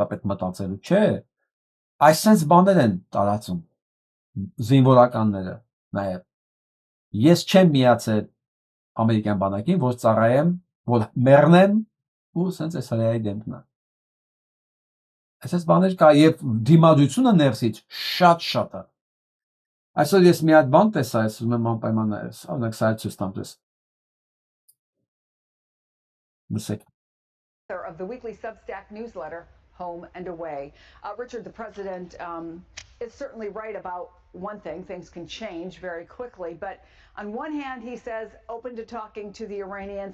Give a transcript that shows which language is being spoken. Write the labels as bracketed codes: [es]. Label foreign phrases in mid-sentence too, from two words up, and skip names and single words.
[hy] ապետ մտածելու, չէ։ Այսպես բաներ են տարածում զինվորականները նաև։ Ես չեմ միացել ամերիկյան բանակին, որ ծառայեմ, որ մեռնեմ ու սենց այս հրայի դեմքն է։ Այսպես բաներ կա եւ դիմադրությունը ներսից շատ է։ Այսօր ես մի հատ բան տեսա, ես ուզում եմ անպայման նայես, օրինակ սա ցույց տամ դες։ [en] Of the weekly Substack newsletter, Home and Away. Richard, the president is certainly right about one thing. Things can change very quickly. But on one hand, he says open to talking to the Iranians.